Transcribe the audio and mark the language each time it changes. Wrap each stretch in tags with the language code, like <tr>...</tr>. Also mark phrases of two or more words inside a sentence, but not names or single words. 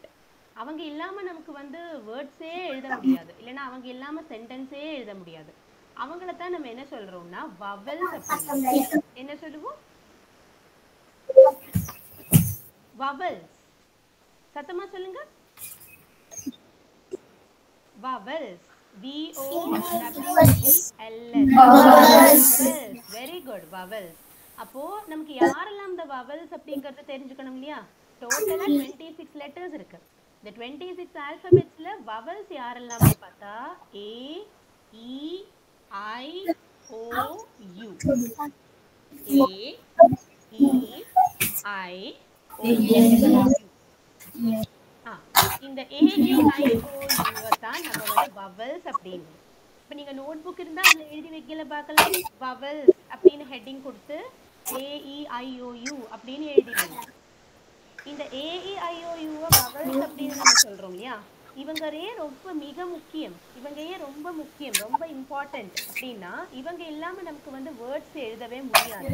<ta>அவங்க இல்லாம நமக்கு வந்து வேர்ட்ஸே எழுத முடியாது, இல்லைன்னா அவங்க இல்லாம சென்டென்ஸே எழுத முடியாது. அவங்கள தான் நம்ம என்ன சொல்றோம்னா வவல்ஸ் அப்படின்னு. என்ன சொல்லுவோம்? வவல்ஸ். சத்தமா சொல்லுங்க. vowels. VOWELS.</ta> <en>very good,</en> <ta>vowels. அப்போ நமக்கு யாரெல்லாம் இந்த vowels அப்படிங்கறது தெரிஞ்சுக்கணும் இல்லையா? டோட்டலா 26 லெட்டர்ஸ் இருக்கு. இந்த 26 ஆல்பபெட்ஸ்ல vowels யாரெல்லாம் பார்த்தா</ta> <en>A E I O U. A E I O U.</en> <ta>இந்த AEIOU தான் நம்ம வந்து vowels அப்படின்னு. இப்போ நீங்க நோட்புக் இருந்தா அதுல எழுதி வைக்கல பார்க்கலாம், vowels அப்படின்னு ஹெட்டிங் கொடுத்து AEIOU அப்படின்னு எழுதிடுங்க. இந்த AEIOU vowels அப்படின்னு நம்ம சொல்றோம் இல்லையா, இவங்க ஏன் ரொம்ப மிக முக்கியம், இவங்க ஏன் ரொம்ப முக்கியம், ரொம்ப இம்பார்ட்டன்ட் அப்படின்னா, இவங்க இல்லாம நமக்கு வந்து வேர்ட்ஸ் எழுதவே முடியாது.</ta>